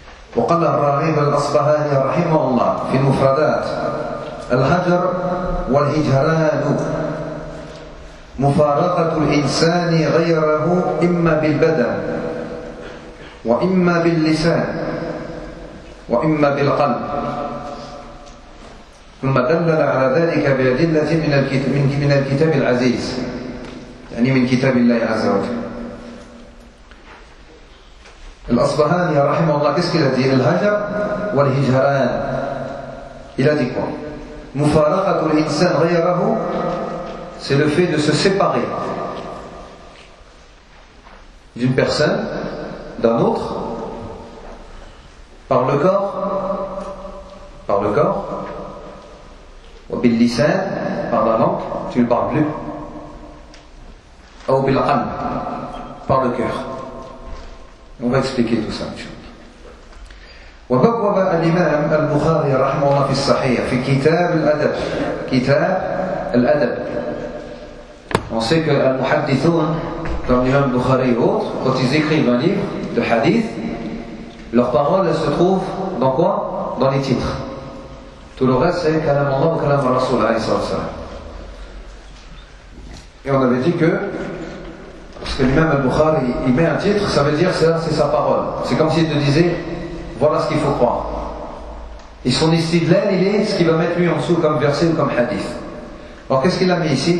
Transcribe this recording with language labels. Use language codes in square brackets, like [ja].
[ar] وقال الراغب الأصبهاني رحمه الله في المفردات الهجر والهجران مفارقة الإنسان غيره إما بالبدن وإما باللسان وإما بالقلب ثم دلل على ذلك بأدلة من الكتاب العزيز يعني من كتاب الله عز وجل. الأصبهاني رحمه الله قسك الذي الهجر والهجران إلى ديكم مفارقة الإنسان غيره [fr] c'est le fait de se séparer d'une personne d'un autre par le corps [ar] وباللسان [fr] par la langue tu ne parles plus [ar] أو بالقلب [fr] par le cœur. On va expliquer tout ça. [ar] وبوب الإمام البخاري رحمه الله في الصحيح في كتاب الأدب. كتاب الأدب. [fr] On sait que les muhaddithoun, comme l'imam Bukhari et autres, quand ils écrivent un livre de hadith, leurs paroles se trouvent dans quoi ? Dans les titres. Tout le reste c'est [ar] كلام الله وكلام الرسول عليه الصلاة والسلام. [fr] Et on avait dit que parce que l'imam al-Bukhari, il met un titre, ça veut dire que c'est sa parole. C'est comme s'il te disait, voilà ce qu'il faut croire. Et son istidlal, il est ce qu'il va mettre lui en dessous comme verset ou comme hadith. Alors qu'est-ce qu'il a mis ici?